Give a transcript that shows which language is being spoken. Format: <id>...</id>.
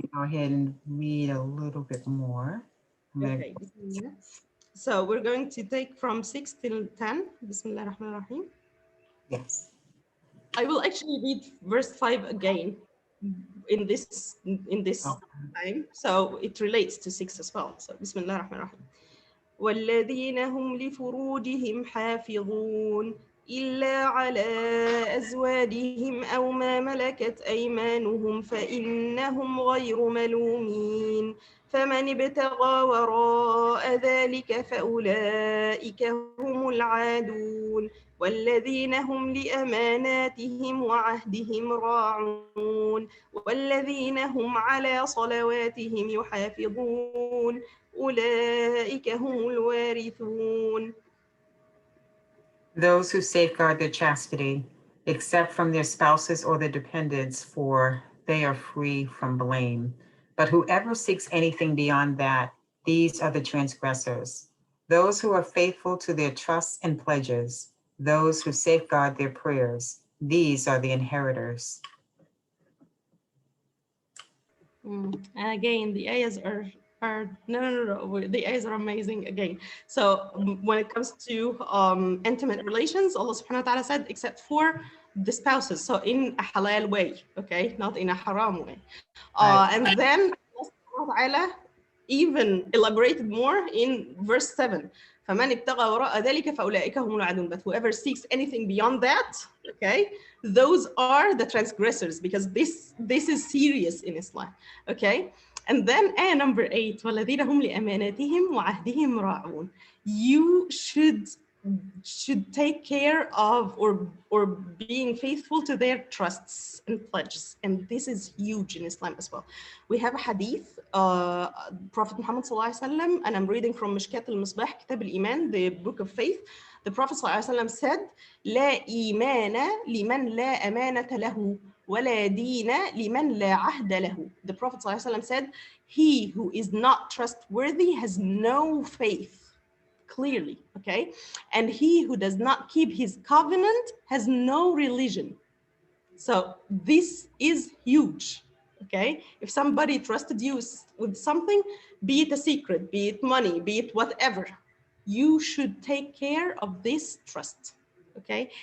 <en>can go ahead and read a little bit more. I'm gonna, Okay. Bismillah. So we're going to take from 6 till 10.</en> <ar>Bismillah ar-Rahman ar-Rahim.</ar> <en>yes. I will actually read verse 5 again in this Oh, time. So it relates to 6 as well. So</en> <ar>Bismillah ar-Rahman ar-Rahim. والذين هم لفروجهم حافظون إلا على أزواجهم أو ما ملكت أيمانهم فإنهم غير ملومين فمن ابتغى وراء ذلك فأولئك هم العادون والذين هم لأماناتهم وعهدهم راعون والذين هم على صلواتهم يحافظون أولئك هم الوارثون.</ar> <en>those who safeguard their chastity, except from their spouses or their dependents, for they are free from blame. But whoever seeks anything beyond that, these are the transgressors. Those who are faithful to their trusts and pledges, those who safeguard their prayers, these are the inheritors. And again, the ayahs are no. The ayahs are amazing again. So when it comes to intimate relations, Allah subhanahu wa ta'ala said, except for the spouses. So in a halal way, okay, not in a haram way. Right. And then Allah subhanahu wa ta'ala even elaborated more in verse 7.</en> <ar>فَمَنِ ابْتَغَى وَرَاءَ ذَلِكَ فَأُولَٰئِكَ هُمُ الْعَادُونَ.</ar> <en>But whoever seeks anything beyond that, okay, those are the transgressors, because this is serious in Islam, okay? And then ayah number 8,</en> <ar>وَالَّذِينَ هُمْ لِأَمَانَاتِهِمْ وَعَهْدِهِمْ رَاعُونَ.</ar> <en>You should take care of or being faithful to their trusts and pledges, and this is huge in Islam as well. We have a hadith, Prophet Muhammad sallallahu alaihi wasallam, and I'm reading from Mishkat al-Misbah, Kitab al-Iman, the book of faith. The Prophet sallallahu alaihi wasallam said,</en> <ar>لا إيمان لمن لا أمانة له ولا دين لمن لا عهد له.</ar> <en>The Prophet sallallahu alaihi wasallam said, he who is not trustworthy has no faith. Clearly, okay? And he who does not keep his covenant has no religion. So this is huge, okay? If somebody trusted you with something, be it a secret, be it money, be it whatever, you should take care of this trust, okay?</en>